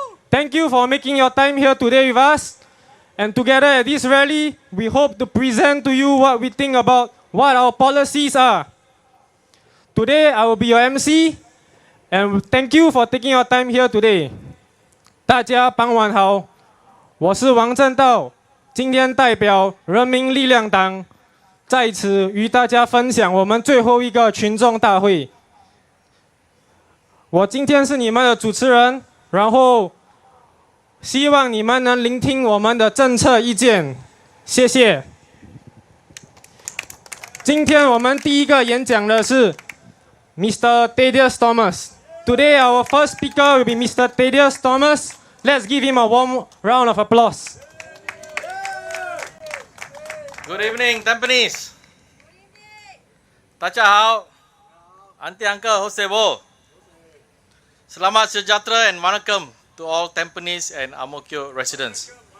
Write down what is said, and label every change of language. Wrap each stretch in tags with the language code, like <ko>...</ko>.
<en>Thank you for making your time here today with us. And together at this rally, we hope to present to you what we think about what our policies are. Today, I will be your MC, and thank you for taking your time here today.</en> <zh>大家傍晚好，我是王正道。今天代表人民力量党在此与大家分享我们最后一个群众大会。我今天是你们的主持人，然后希望你们能聆听我们的政策意见，谢谢。今天我们第一个演讲的是 Mr.</zh> <en>Thaddeus Thomas. Today our first speaker will be Mr. Thaddeus Thomas. Let's give him a warm round of applause. Good evening, Tampines.</en> <zh>大家好</zh> <en>Auntie Uncle, Hosebo.</en> <ms>Selamat sejahtera</ms> <en>and welcome to all Tampines and Ang Mo Kio residents.</en>